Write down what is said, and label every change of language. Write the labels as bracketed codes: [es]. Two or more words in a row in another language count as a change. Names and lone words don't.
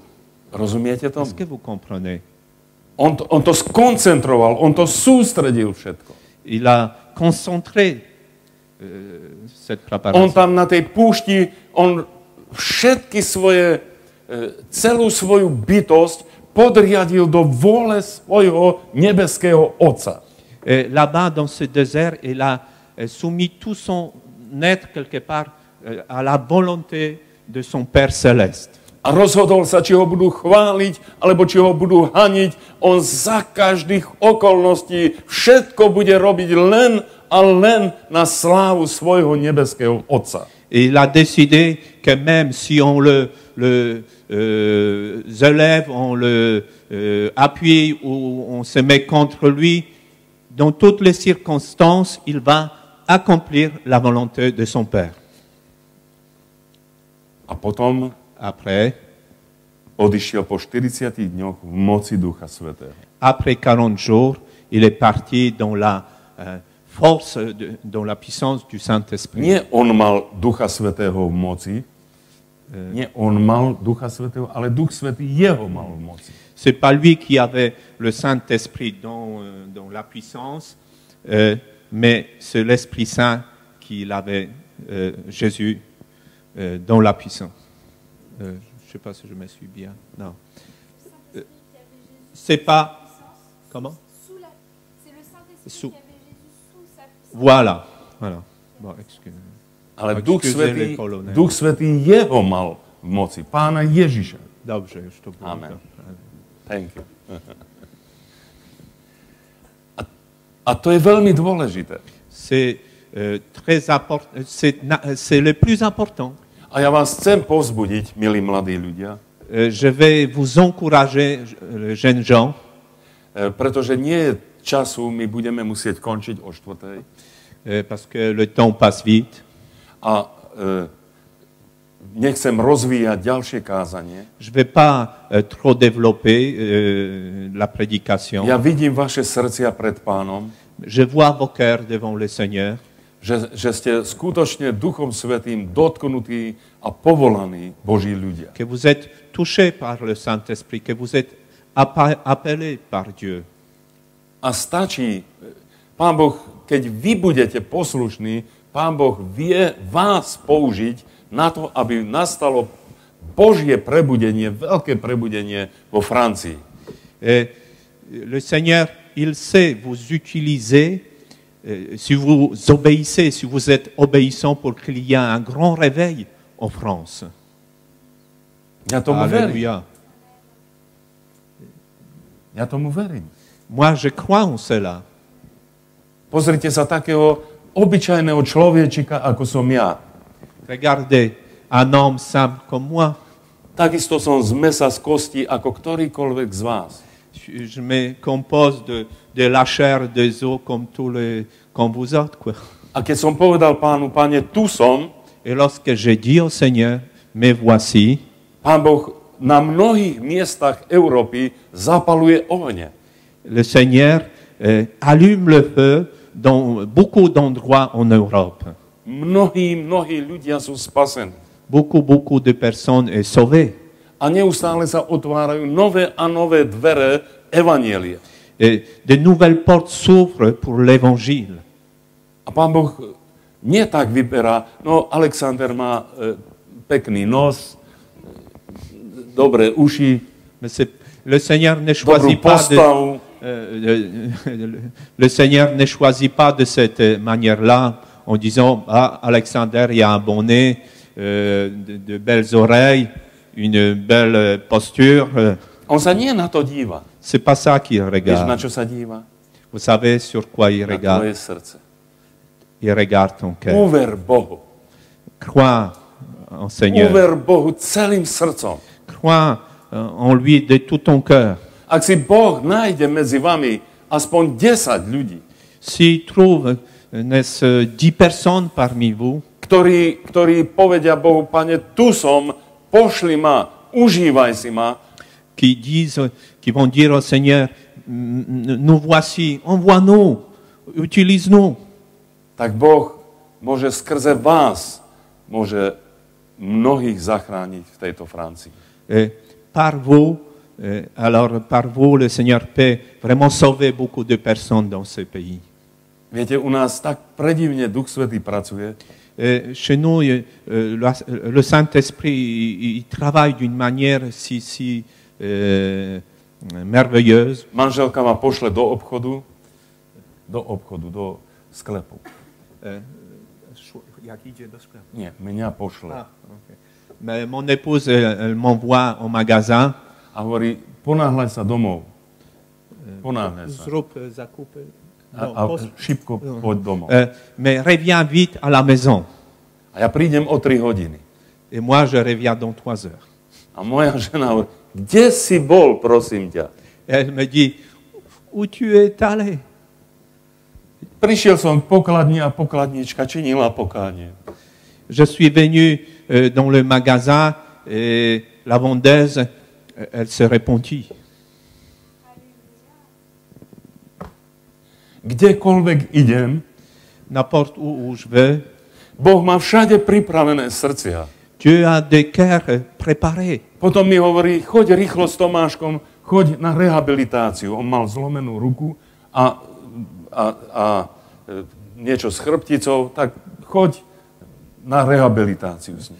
[sk] Rozumiete [fr] Est-ce [sk] tomu? [fr] que vous comprenez? [sk] On to skoncentroval, on to sústredil všetko. [fr] Il a concentré cette [sk] On [fr] préparation. [sk] tam na tej púšti, on všetky svoje, celú svoju bytosť podriadil do vôle svojho nebeského Otca. [fr] Là-bas, dans ce désert, il a soumis tout son être quelque part à la volonté de son Père céleste. [sk] A rozhodol sa, či ho budú chváliť, alebo či ho budú haniť. On za každých okolností všetko bude robiť len a len na slávu svojho nebeského Otca. [fr] Et il a décidé que même si on le élève, on le appuie ou on se met contre lui, dans toutes les circonstances, il va accomplir la volonté de son Père. [sk] A potom [fr] Après, [sk] odišiel po 40 dňoch v moci Ducha Svätého. [fr] après 40 jours, il est parti dans la force, dans la puissance du Saint-Esprit. [sk] Nie on mal Ducha Svätého v moci, nie on mal Ducha Svätého, ale Duch Svätý jeho mal v moci. [fr] C'est pas lui qui avait le Saint-Esprit dans la puissance, mais c'est l'Esprit Saint qui avait Jésus dans la puissance. Je ne sais pas si je me suis bien. Non. C'est pas. Comment? C'est le Saint-Esprit Sous. qui avait Jésus sous sa puissance. Voilà. Voilà. Bon, excusez-moi. [sk] Ale Duch [fr] Excusez [sk] Svätý, [fr] les Polonais. [sk] Duch Svätý jeho mal v moci, Pána Ježiša. [pl] Dobrze, już to było. [en] Amen. Thank you. [sk] A to je veľmi dôležité. [fr] C'est très important. C'est le plus important. [sk] A ja vás chcem povzbudiť, milí mladí ľudia, [fr] Je vais vous encourager, jeunes gens, [sk] pretože nie je času, my budeme musieť končiť o 4:00. [fr] parce que le temps passe vite. [sk] A nechcem rozvíjať ďalšie kázanie. [fr] Je ne vais pas trop développer la prédication. [sk] Ja vidím vaše srdcia pred Pánom, [fr] Je vois vos cœurs devant le Seigneur, [sk] že ste skutočne Duchom Svätým dotknutí a povolaní Boží ľudia. [fr] que vous êtes touchés par le Saint-Esprit, que vous êtes appelés par Dieu. [sk] A stačí, Pán Boh, keď vy budete poslušní, Pán Boh vie vás použiť na to, aby nastalo Božie prebudenie, veľké prebudenie vo Francii. [fr] Et le Seigneur, il sait vous utiliser si vous obéissez, si vous êtes obéissant pour qu'il y ait un grand réveil en France. [sk] Ja tomu verím. [fr] Alléluia. [sk] Ja tomu verím. [fr] Moi, je crois en cela. [sk] Pozrite sa takého obyčajného človečika, ako som ja. [fr] Regardez, un homme simple comme moi, [sk] Takisto som z mesa, z kosti, ako ktorýkoľvek z vás. [fr] je me compose de la chair, des os comme vous autres, quoi. [sk] A keď som povedal Pánu, Pane, tu som, [fr] Et lorsque j'ai dit au Seigneur, me voici, [sk] Pán Boh na mnohých miestach Európy zapaluje ohne. [fr] le Seigneur allume le feu dans beaucoup d'endroits en Europe. [sk] Mnohí ľudia sú spasení. [fr] Beaucoup de personnes sont sauvées. [sk] A neustále sa otvárajú nové a nové dvere evanjelia. [fr] Et de nouvelles portes s'ouvrent pour l'Évangile. [sk] A Pán Boh nie tak vyberá, no Alexander má pekný nos, dobré uši, [fr] Mais le Seigneur ne [sk] dobrú [fr] choisit pas [sk] postavu. [fr] le Seigneur ne choisit pas de cette manière-là en disant ah Alexander il a un bon nez, de belles oreilles, une belle posture. [sk] On sa nie na to díva. [fr] C'est pas ça qu'il [sk] Vieš, na [fr] regarde. [sk] čo sa díva? [fr] Vous savez sur quoi il [sk] Na [fr] regarde? [sk] tvoje srdce. [fr] Il regarde ton cœur. [sk] Uver Bohu. [fr] Crois en Seigneur. [sk] Uver Bohu celým srdcom. [fr] Crois en lui de tout ton cœur. [sk] Ak si Boh nájde medzi vami aspoň 10 ľudí, [fr] S'il trouve, n'est-ce, 10 personnes parmi vous [sk] ktorí povedia Bohu, Pane, tu som, pošli ma, užívaj si ma, [fr] qui vont dire au Seigneur, nous voici, envoie-nous, utilise-nous. [sk] tak Boh môže skrze vás, môže mnohých zachrániť v tejto Francii. [fr] Par vous, par vous, le Seigneur peut vraiment sauver beaucoup de personnes dans ce pays. [sk] Viete, u nás tak predivne Duch Svätý pracuje, [fr] Chez nous, le Saint-Esprit, il travaille d'une manière si merveilleuse. [sk] manželka ma pošle do obchodu, do sklepu. Nie, mňa pošle. [fr] Mais mon épouse, elle m'envoie au magasin. [sk] A hovorí, ponáhľaj sa domov. Ponáhľaj sa. A šibko poď domov. [fr] Mais reviens vite à la maison. [sk] A ja prídem o 3 hodiny. [fr] Et moi, je reviens dans 3 heures. [sk] A moja žena hovorí, kde si bol, prosím ťa? [fr] Elle me dit, où tu es allé? [sk] Prišiel som k pokladni a pokladnička činila pokánie. [fr] Je suis venu dans le magasin et la vendeuse, elle se répondit. [sk] Kdekoľvek idem, [fr] N'importe où je vais, [sk] Boh má všade pripravené srdcia. [fr] Dieu a des cœurs préparés. [sk] Potom mi hovorí, choď rýchlo s Tomáškom, choď na rehabilitáciu. On mal zlomenú ruku a niečo s chrbticou, tak choď na rehabilitáciu s ním.